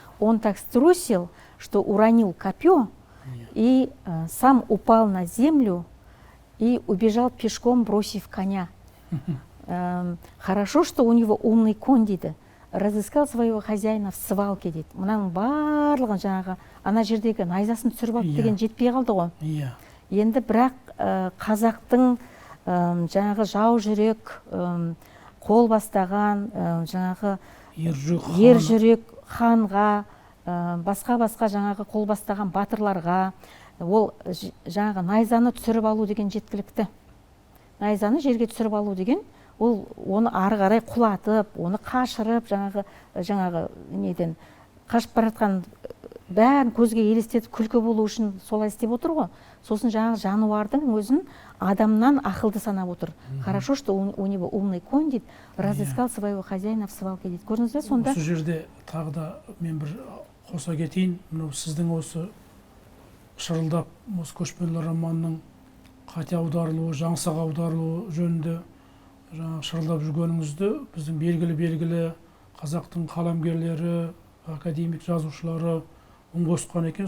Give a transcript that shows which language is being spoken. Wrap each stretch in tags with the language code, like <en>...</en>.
<ru>он так струсил, что уронил копье и сам упал на землю и убежал пешком, бросив коня. Хорошо, что у него умный конь</ru> <kk>дейді.</kk> <ru>Разыскал своего хозяина в свалке</ru> <kk>дейді. Мұнаның барлығын жаңағы ана жердегі найзасын түсіріп алып деген жетпей қалды ғой. Енді бірақ қазақтың жаңағы жау жүрек, қол бастаған жаңағы ер жүрек ханға, басқа жаңағы қол бастаған батырларға ол жаңағы найзаны түсіріп алу деген жеткілікті. Найзаны жерге түсіріп алу деген ол оны ары қарай құлатып, оны қашырып, жаңағы неден қашып бара жатқан бәрін көзге елестетіп күлкі болу үшін солай істеп отыр ғой. Сосын жаңағы жануардың өзін адамнан ақылды санап отыр.</kk> <ru>Хорошо, что у него умный конь</ru> <kk>дейді,</kk> <ru>разыскал своего хозяина в свалке</ru> <kk>дейді. Көрдіңіз бе сонда? Осы жерде тағы да мен бір қоса кетейін. Мынау сіздің осы шырылдап осы көшпенділер романының қате аударылуы, жаңсақ аударылуы жөнінде шырылдап жүргеніңізді біздің белгілі қазақтың қаламгерлері, академик жазушылары үн қосқан екен.</kk>